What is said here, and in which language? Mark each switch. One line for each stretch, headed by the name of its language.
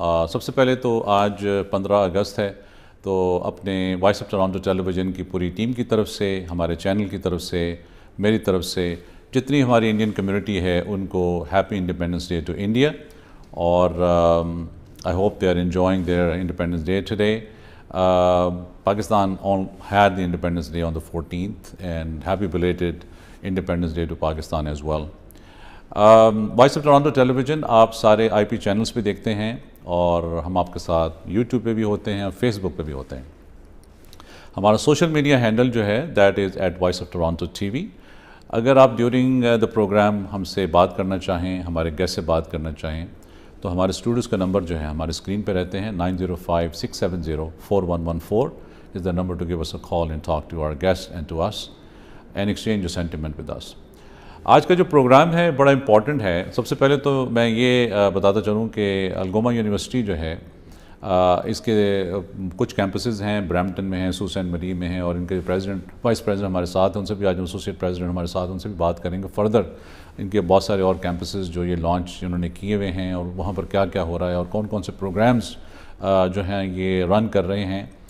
Urdu: سب سے پہلے تو آج 15 اگست ہے، تو اپنے voice of Toronto tele vision کی پوری ٹیم کی طرف سے، ہمارے چینل کی طرف سے، میری طرف سے، جتنی ہماری انڈین کمیونٹی ہے ان کو
English: Happy Independence Day to India. اور I hope they are enjoying their Independence Day today. Pakistan had the Independence Day on the 14th, and happy belated Independence Day to Pakistan as well.
Urdu: Voice of Toronto tele vision آپ سارے آئی پی channels پہ دیکھتے ہیں، اور ہم آپ کے ساتھ یوٹیوب پہ بھی ہوتے ہیں اور فیس بک پہ بھی ہوتے ہیں. ہمارا سوشل میڈیا ہینڈل جو ہے
English: that is at
Urdu: voice of Toronto T V. اگر آپ ڈیورنگ دا پروگرام ہم سے بات کرنا چاہیں، ہمارے گیسٹ سے بات کرنا چاہیں، تو ہمارے اسٹوڈیوز کا نمبر جو ہے ہمارے اسکرین پہ رہتے ہیں.
English: 9056704114 is the number to give us a call and talk to our guests and to us and exchange your sentiment with us.
Urdu: آج کا جو پروگرام ہے بڑا امپورٹنٹ ہے. سب سے پہلے تو میں یہ بتاتا چلوں کہ الگوما یونیورسٹی جو ہے اس کے کچھ کیمپسز ہیں، برامپٹن میں ہیں، سو سینٹ مری میں ہیں، اور ان کے وائس پریزیڈنٹ ہمارے ساتھ ہیں. ان سے بھی آج ایسوسیٹ پریزیڈنٹ ہمارے ساتھ، ان سے بھی بات کریں گے فردر ان کے بہت سارے اور کیمپسز جو یہ لانچ انہوں نے کیے ہوئے ہیں، اور وہاں پر کیا کیا ہو رہا ہے، اور کون کون سے پروگرامز جو ہیں یہ رن کر رہے ہیں.